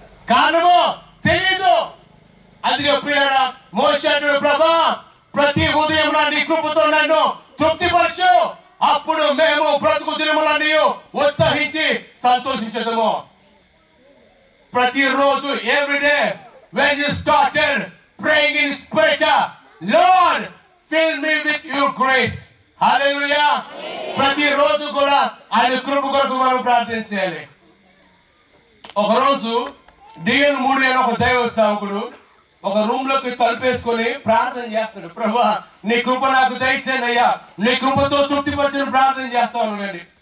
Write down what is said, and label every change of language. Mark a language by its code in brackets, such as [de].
[te] కారణము తెలియదు. అందుకే ప్రియులారా మోషే ప్రభా ప్రతి ఉదయం నీ కృపతో నన్ను తృప్తిపరచు, అప్పుడు మేము బ్రతుకు దినములన్నీ ఉత్సహించి సంతోషించదము. [en] ప్రతిరోజు everyday when you started praying in spirit, Lord fill me with your grace. [te] హల్లెలూయా. ప్రతిరోజు కూడా ఆయన కృప కొరకు మనం ప్రార్థన చేయాలి. ఒకరోజు డిఎన్ 3 అనే ఒక దైవ సేవకుడు ఒక రూమ్ లోకి తలుపేసుకొని ప్రార్థన చేస్తాడు. ప్రభా నీ కృప నాకు దయచేయండి అయ్యా, నీ కృపతో తృప్తిపరచని ప్రార్థన చేస్తాను.